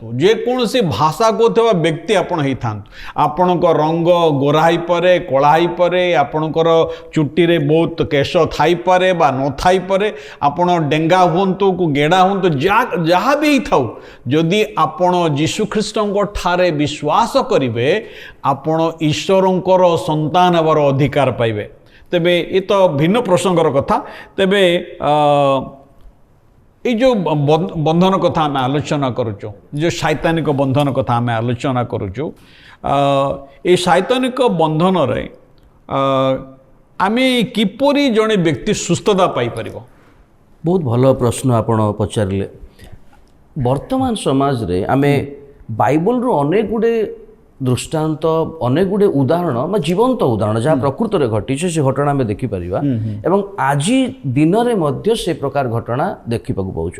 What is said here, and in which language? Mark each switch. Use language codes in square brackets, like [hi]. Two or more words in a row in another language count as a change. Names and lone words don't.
[or] ଯେକୌଣସି ଭାଷା କହୁଥିବା ବ୍ୟକ୍ତି ଆପଣ ହେଇଥାନ୍ତୁ, ଆପଣଙ୍କ ରଙ୍ଗ ଗୋରା ହେଇପାରେ, କଳା ହେଇପାରେ, ଆପଣଙ୍କର ଚୁଟିରେ ବହୁତ କେଶ ଥାଇପାରେ ବା ନଥାଇପାରେ, ଆପଣ ଡେଙ୍ଗା ହୁଅନ୍ତୁ କି ଗେଡ଼ା ହୁଅନ୍ତୁ, ଯାହା ବି ହେଇଥାଉ, ଯଦି ଆପଣ ଯୀଶୁଖ୍ରୀଷ୍ଟଙ୍କ ଠାରେ ବିଶ୍ୱାସ କରିବେ, ଆପଣ ଈଶ୍ୱରଙ୍କର ସନ୍ତାନ ହେବାର ଅଧିକାର ପାଇବେ। ତେବେ ଏ ତ ଭିନ୍ନ ପ୍ରସଙ୍ଗର କଥା। ତେବେ ଏହି ଯେ ବନ୍ଧନ କଥା ଆମେ ଆଲୋଚନା କରୁଛୁ, ଯେ ଶୈତାନିକ ବନ୍ଧନ କଥା ଆମେ ଆଲୋଚନା କରୁଛୁ, ଏହି ଶୈତାନିକ ବନ୍ଧନରେ ଆମେ କିପରି ଜଣେ ବ୍ୟକ୍ତି ସୁସ୍ଥତା ପାଇପାରିବ? ବହୁତ ଭଲ ପ୍ରଶ୍ନ ଆପଣ ପଚାରିଲେ। ବର୍ତ୍ତମାନ ସମାଜରେ ଆମେ ବାଇବଲରୁ ଅନେକ ଗୁଡ଼େ ଦୃଷ୍ଟାନ୍ତ ଅନେକ ଗୁଡ଼ିଏ ଉଦାହରଣ ବା ଜୀବନ୍ତ ଉଦାହରଣ ଯାହା ପ୍ରକୃତରେ ଘଟିଛି ସେ ଘଟଣା ଆମେ ଦେଖିପାରିବା ଏବଂ ଆଜି ଦିନରେ ମଧ୍ୟ ସେ ପ୍ରକାର ଘଟଣା ଦେଖିବାକୁ ପାଉଛୁ।